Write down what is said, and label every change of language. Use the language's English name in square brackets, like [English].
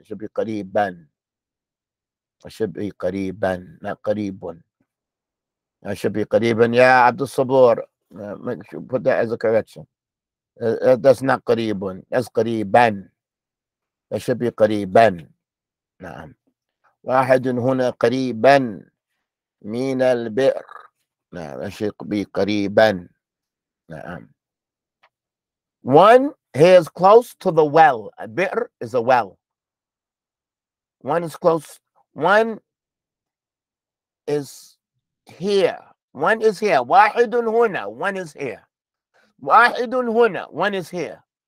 [English] It should be قريبا. It should be قريبا, not قريب. It should be قريبا. Yeah, Abdul Sabur. Make sure put that as a correction. That's not قريب. That's قريبا. That should be قريبا. [Arabic] نعم. واحد هنا قريبا من البئر. نعم الشيء قريبا. نعم. [English] One here is close to the well. A bi'r is a well. One is close. One is here. One is here. [Arabic] واحد هنا. [English] One is here. واحد هنا. One is here.